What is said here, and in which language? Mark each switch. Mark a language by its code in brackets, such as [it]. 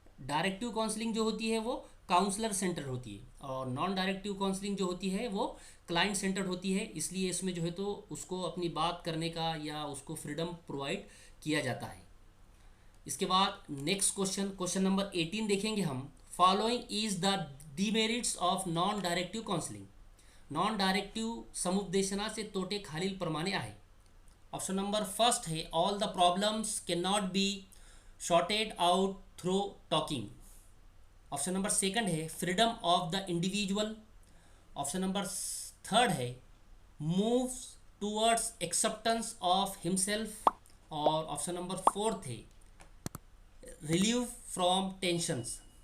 [hi] Directive counselling जो होती है वो काउंसलर सेंटर्ड होती है, और नॉन डायरेक्टिव काउंसलिंग जो होती है वो क्लाइंट सेंटर्ड होती है। इसलिए इसमें जो है तो उसको अपनी बात करने का या उसको फ्रीडम प्रोवाइड किया जाता है। इसके बाद नेक्स्ट क्वेश्चन, क्वेश्चन नंबर 18 देखेंगे हम। [en] following is the demerits of non directive counselling, [mr] non directive समुपदेशनाचे तोटे खालीलप्रमाणे आहे। [hi] ऑप्शन नंबर फर्स्ट है [en] all the problems can not be sorted out through talking, [hi] option number second है freedom of the individual, option number third है [en] moves towards acceptance of himself, [hi] और option number fourth है relieve from tensions.